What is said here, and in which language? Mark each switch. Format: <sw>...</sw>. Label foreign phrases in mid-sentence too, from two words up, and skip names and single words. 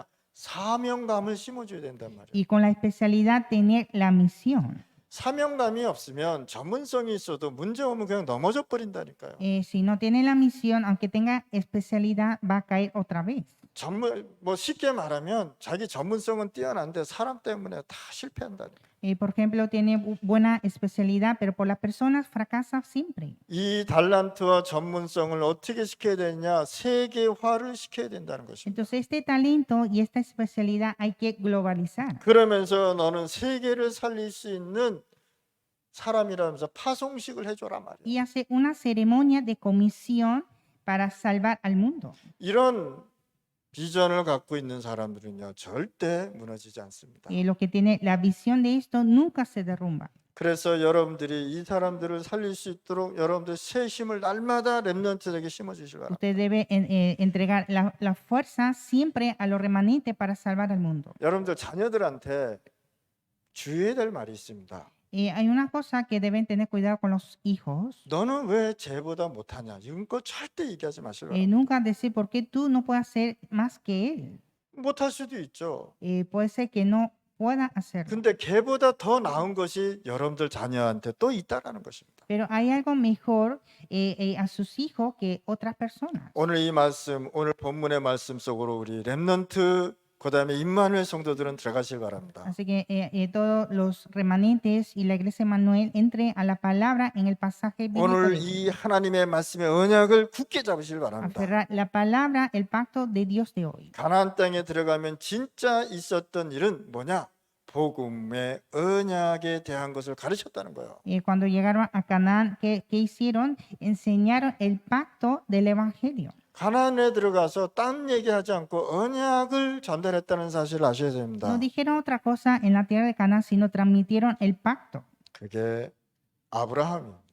<ko>사명감을 심어줘야 된단 말이에요.</ko> <es>Y con la especialidad tener la misión.</es> <ko>사명감이 없으면 전문성이 있어도 문제 오면 그냥 넘어져 버린다니까요.</ko> <es>Si no tiene la misión, aunque tenga especialidad, va a caer otra vez.</es> <ko>쉽게 말하면 자기 전문성은 뛰어난데 사람 때문에 다 실패한다니까.</ko> <es>Por ejemplo, tiene buena especialidad, pero por las personas fracasa siempre.</es> <ko>이 달란트와 전문성을 어떻게 시켜야 되냐? 세계화를 시켜야 된다는 것입니다.</ko> <es>Entonces, este talento y esta especialidad hay que globalizar.</es> <ko>그러면서 너는 세계를 살릴 수 있는 사람이라면서 파송식을 해줘라 말이야.</ko> <es>Y hace una ceremonia de comisión para salvar al mundo.</es> <ko>이런 비전을 갖고 있는 사람들은요, 절대 무너지지 않습니다.</ko> <es>Lo que tiene la visión de esto nunca se derrumba.</es> <ko>그래서 여러분들이 이 사람들을 살릴 수 있도록 여러분들 새 힘을 날마다 렘넌트에게 심어 주시기 바랍니다.</ko> <es>Usted debe entregar la fuerza siempre a los remanentes para salvar al mundo.</es> <ko>여러분들 자녀들한테 주의해야 될 말이 있습니다.</ko> <es>Hay una cosa que deben tener cuidado con los hijos.</es> <ko>너는 왜 쟤보다 못하냐? 이런 거 절대 얘기하지 마시기 바랍니다.</ko> <es>Nunca decir por qué tú no puedes hacer más que él.</es> <ko>못할 수도 있죠.</ko> <es>Puede ser que no pueda hacerlo.</es> <ko>근데 걔보다 더 나은 것이 여러분들 자녀한테 또 있다라는 것입니다.</ko> <es>Pero hay algo mejor a sus hijos que otras personas.</es> <ko>오늘 이 말씀, 오늘 본문의 말씀 속으로 우리 렘넌트 그다음에 임마누엘 성도들은 들어가실 바랍니다.</ko> <es>Así que todos los remanentes y la iglesia de Manuel entre a la palabra en el pasaje bíblico.</es> <ko>오늘</ko> <es>de</es> <ko>이 하나님의 말씀의 언약을 굳게 잡으실 바랍니다.</ko> <es>aferrar la palabra, el pacto de Dios de hoy.</es> <ko>가나안 땅에 들어가면 진짜 있었던 일은 뭐냐? 복음의 언약에 대한 것을 가르쳤다는 거예요.</ko> <es>Cuando llegaron a Canaán, ¿qué hicieron? Enseñaron el pacto del evangelio.</es> <ko>가나안에 들어가서 딴 얘기하지 않고 언약을 전달했다는 사실을 아셔야 됩니다.</ko> <es>No dijeron otra cosa en la tierra de Canaán, sino transmitieron el pacto.</es> <ko>그게 아브라함입니다.</ko>